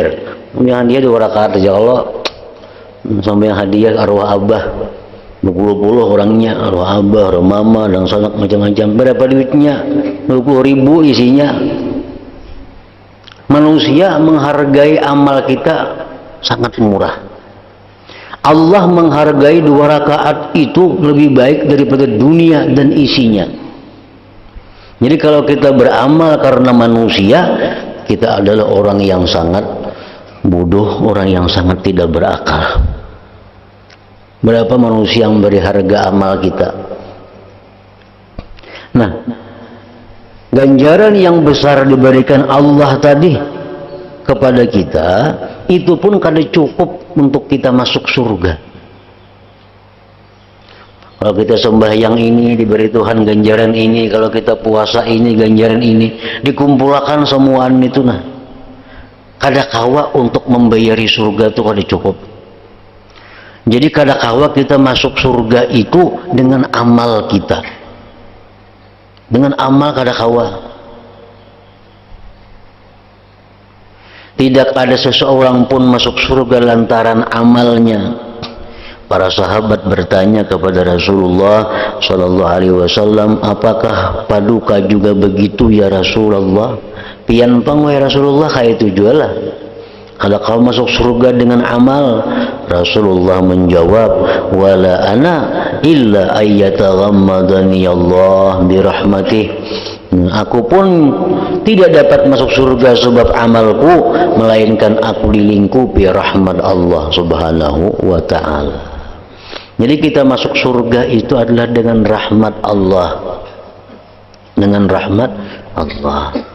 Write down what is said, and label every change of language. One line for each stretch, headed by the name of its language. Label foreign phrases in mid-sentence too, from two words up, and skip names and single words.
Indonesian: Sembahyang hadiah 2 rakaat aja Allah. Sembahyang hadiah arwah abah, berpuluh-puluh orangnya, arwah abah, arwah mama dan sanak macam-macam. Berapa duitnya? 20.000 isinya. Manusia menghargai amal kita sangat murah. Allah menghargai 2 rakaat itu lebih baik daripada dunia dan isinya. Jadi kalau kita beramal karena manusia, kita adalah orang yang sangat bodoh, orang yang sangat tidak berakal. Berapa manusia yang beri harga amal kita? Nah, ganjaran yang besar diberikan Allah tadi kepada kita itu pun kada cukup untuk kita masuk surga. Kalau kita sembahyang ini diberi Tuhan ganjaran ini, kalau kita puasa ini ganjaran ini,
Banjar: dikumpulkan semuaan itu nah. Kada kawa untuk membayari surga itu kada cukup. Jadi kada kawa kita masuk surga itu dengan amal kita. Dengan amal kada kawa.
Indonesian: Tidak ada seseorang pun masuk surga lantaran amalnya. Para sahabat bertanya kepada Rasulullah
Arabic: صلى الله عليه وسلم,
Indonesian: apakah paduka juga begitu
Arabic: يا رسول الله?
Banjar: Pian pang
Arabic: يا رسول الله
Banjar: kayak itu jualah.
Indonesian: Kalau kau masuk surga dengan amal, Rasulullah menjawab,
Arabic: ولا أنا إلا أن يتغمدني الله برحمته.
Indonesian: Aku pun tidak dapat masuk surga sebab amalku, melainkan aku dilingkupi rahmat Allah
Arabic: سبحانه وتعالى.
Indonesian: Jadi kita masuk surga itu adalah dengan rahmat Allah. Dengan rahmat Allah.